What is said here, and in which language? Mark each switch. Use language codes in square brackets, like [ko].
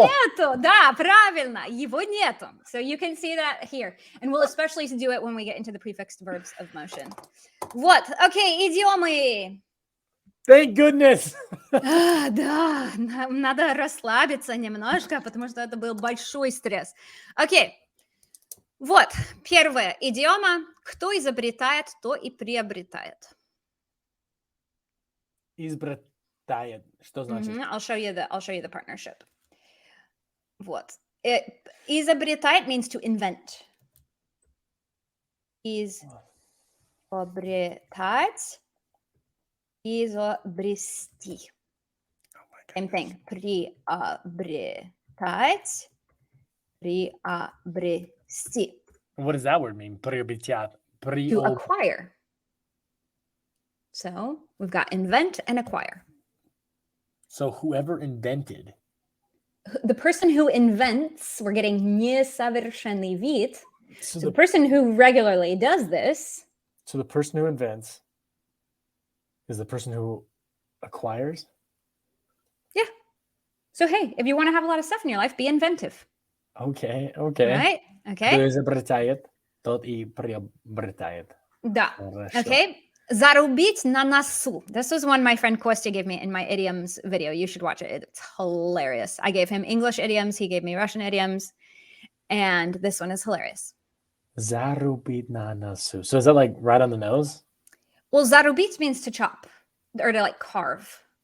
[ru] нету, да, правильно, его нету. [en] So you can see that here. And we'll especially do it when we get into the prefixed verbs of motion. [ru] Вот, окей, идиомы. [en] Thank goodness. [ru] Да, надо расслабиться немножко, потому что это был большой стресс. Окей, вот, первая идиома. Кто изобретает, то и приобретает. Изобретает. Что значит? [en] I'll show you the partnership. [ru] Вот. [en] Изобретает means to invent. [ru] Изобретать. Изобрести. [en] Same thing. [ru] Приобретать. Приобрести. [en] What does that word mean? [ru] Приобретят. [en] To acquire. So we've got invent and acquire. So whoever invented. The person who invents, we're getting [ru] несовершенный вид. [en] So the person who regularly does this. So the person who invents is the person who acquires? Yeah. So hey, if you want to have a lot of stuff in your life, be inventive. Okay. Right? Okay. [ru] Кто изобретает, тот и приобретает. Да. Хорошо. Okay. Зарубить на носу. [en] This was one my friend Kostya gave me in my idioms video. You should watch it. It's hilarious. I gave him English idioms. He gave me Russian idioms. And this one is hilarious. [ru] Зарубить на носу. [en] So is that like right on the nose? Well, зарубить means to chop or to like carve.